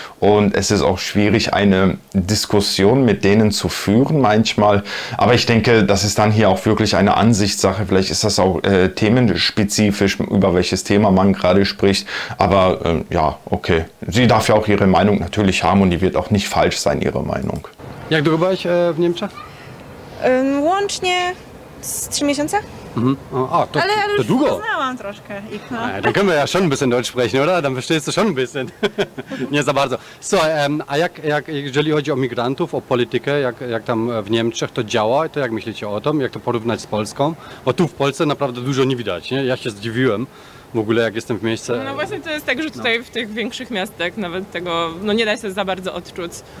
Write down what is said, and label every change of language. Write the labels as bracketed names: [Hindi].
[German] Und es ist auch schwierig, eine Diskussion mit denen zu führen manchmal. Aber ich denke, das ist dann hier auch wirklich eine Ansichtssache. Vielleicht ist das auch themenspezifisch, über welches Thema man gerade spricht. Aber ja, okay. Sie darf ja auch ihre Meinung natürlich haben und die wird auch nicht falsch sein, ihre Meinung. [Polish] Jak długo byłeś w Niemczech? Łącznie z 3 miesiące. Ale już długo. Poznałam troszkę ich, no. [German] Dann können wir ja schon ein bisschen Deutsch sprechen, oder? Dann verstehst du schon ein bisschen. [Polish] Nie za bardzo. So, a jeżeli chodzi o migrantów, o politykę, jak tam w Niemczech to działa, to jak myślicie o tym? Jak to porównać z Polską? Bo tu w Polsce naprawdę dużo nie widać, nie? Ja się zdziwiłem. W ogóle jak jestem w miejscu. No właśnie to jest tak, że tutaj w tych większych miastach nawet tego nie da się za bardzo odczuć.